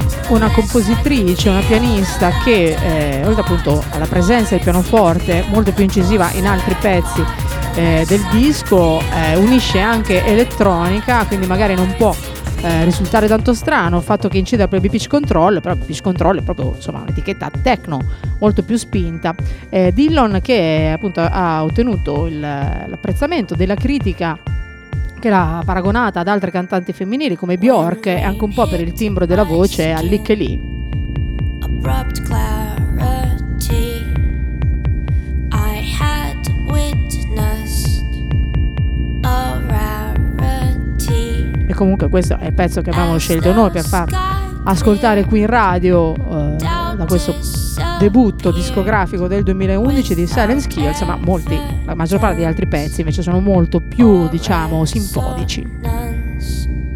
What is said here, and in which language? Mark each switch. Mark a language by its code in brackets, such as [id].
[it] una compositrice, una pianista che oltre appunto alla presenza del pianoforte molto più incisiva in altri pezzi del disco, unisce anche elettronica, quindi magari non può risultare tanto strano il fatto che incida proprio Pitch Control, però Pitch Control è proprio insomma un'etichetta techno molto più spinta. Dillon, che appunto ha ottenuto l'apprezzamento della critica, che l'ha paragonata ad altre cantanti femminili come Björk, e anche un po' per il timbro della voce a Lick Lee. [en] Abrupt clarity I had witnessed a rarity. [it] E comunque questo è il pezzo che avevamo scelto noi per far ascoltare qui in radio da questo debutto discografico del 2011 di Silent Skills, ma molti, la maggior parte degli altri pezzi invece sono molto più, diciamo, sinfonici.